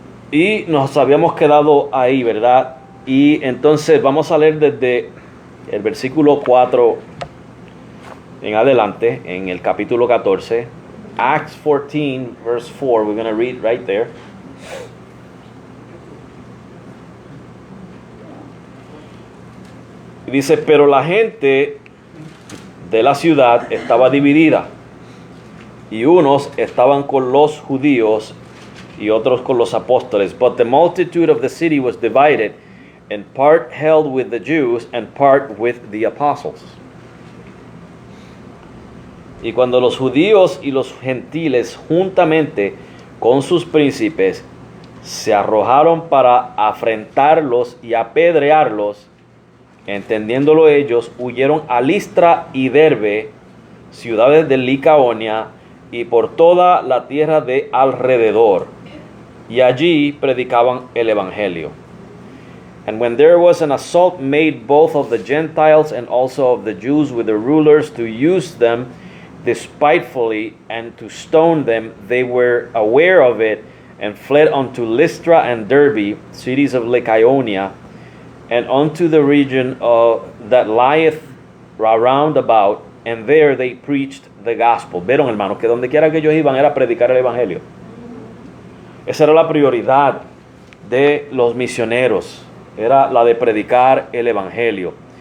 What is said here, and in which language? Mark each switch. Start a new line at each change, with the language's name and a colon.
Spanish: Y nos habíamos quedado ahí, ¿verdad? Y entonces vamos a leer desde el versículo 4 en adelante, en el capítulo 14.
English: Acts 14, verse 4, we're going to read right there.
Spanish: Y dice, pero la gente de la ciudad estaba dividida, y unos estaban con los judíos y otros con los apóstoles.
English: But the multitude of the city was divided, and part held with the Jews and part with the apostles.
Spanish: Y cuando los judíos y los gentiles juntamente con sus príncipes se arrojaron para afrentarlos y apedrearlos, Entendiéndolo ellos, huyeron a Listra y Derbe, ciudades de Licaonia, y por toda la tierra de alrededor, y allí predicaban el evangelio.
English: And when there was an assault made both of the Gentiles and also of the Jews with the rulers to use them despitefully and to stone them, they were aware of it and fled unto Lystra and Derbe, cities of Lycaonia, and unto the region that lieth round about, and there they preached the gospel.
Spanish: Vieron, hermanos, que donde quiera que ellos iban era predicar el evangelio. Esa era la prioridad de los misioneros, era la de predicar el evangelio.